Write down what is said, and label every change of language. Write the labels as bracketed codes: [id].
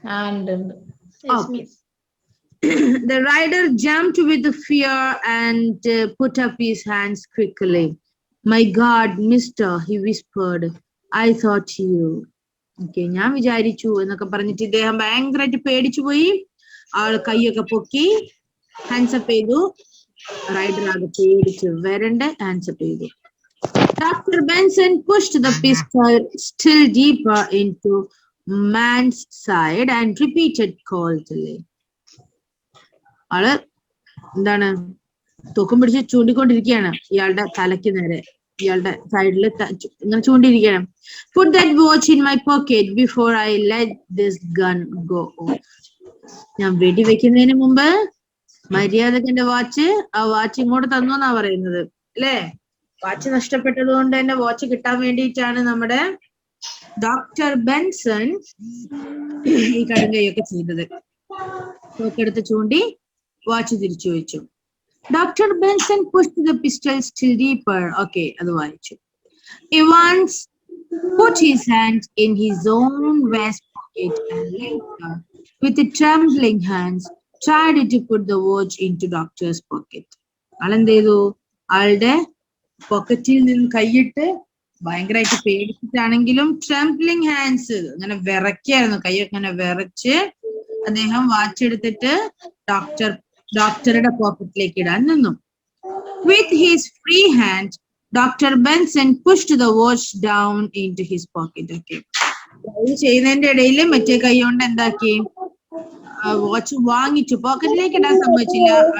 [ml] ഉണ്ട്. [en] Okay. The rider jumped with fear and put up his hands quickly. My God, mister, he whispered. I thought you. Okay, [ml] ഞാൻ വിചാരിച്ചു എന്നൊക്കെ പറഞ്ഞിട്ട് ഇദ്ദേഹം ഭയങ്കരമായിട്ട് പേടിച്ചു പോയി. ആൾ കൈയൊക്കെ പൊക്കി ഹാൻഡ്സ് അപ്പ് ചെയ്തു. റൈഡർ ആകെ പേടിച്ചു വരണ്ട് ഹാൻഡ്സ് അപ്പ് ചെയ്തു. [en] Dr. Benson pushed the pistol still deeper into man's side and repeated coldly. [ml] ആള് എന്താണ് തൂക്കം പിടിച്ച് ചൂണ്ടിക്കൊണ്ടിരിക്കുകയാണ് ഇയാളുടെ തലയ്ക്ക് നേരെ, ഇയാളുടെ സൈഡിൽ ഇങ്ങനെ ചൂണ്ടിരിക്കുകയാണ്. [en] Put that watch in my pocket before I let this gun go off. [ml] ഞാൻ വെടി വെക്കുന്നതിന് മുമ്പ് മര്യാദക്ക് എന്റെ വാച്ച്, ആ വാച്ച് ഇങ്ങോട്ട് തന്നു എന്നാ പറയുന്നത് അല്ലേ? വാച്ച് നഷ്ടപ്പെട്ടത് കൊണ്ട് തന്നെ വാച്ച് കിട്ടാൻ വേണ്ടിയിട്ടാണ് നമ്മുടെ ഡോക്ടർ ബെൻസൺ ഈ കടുങ്കയൊക്കെ ചെയ്തത്. തോക്കെടുത്ത് ചൂണ്ടി വാച്ച് തിരിച്ചു വെച്ചു. Dr. [en] Benson pushed the pistol still deeper. Okay, [ml] അത് വായിച്ചു. [en] Evans put his hand in his own vest pocket and later, with the trembling hands, tried to put the watch into doctor's pocket. [ml] ആളെന്ത് ചെയ്തു? ആളുടെ പോക്കറ്റിൽ നിന്ന് കൈയിട്ട് ഭയങ്കരമായിട്ട് പേടിച്ചിട്ടാണെങ്കിലും ട്രംപ്ലിംഗ് hands അങ്ങനെ വിറയ്ക്കായിരുന്നു, കൈയൊക്കെ അങ്ങനെ വിറച്ച് അദ്ദേഹം വാച്ച് എടുത്തിട്ട് ഡോക്ടറുടെ പോക്കറ്റിലേക്ക് ഇടാൻ നിന്നു. [en] With his free hand, Dr. Benson pushed the watch down into his pocket. Okay. [ml] ഇത് ചെയ്യുന്നതിന്റെ ഇടയിൽ മറ്റേ കൈ കൊണ്ട് എന്താക്കി? വാച്ച് വാങ്ങിച്ചു, പോക്കറ്റിലേക്ക് ഇടാൻ സമ്മതിച്ചില്ല.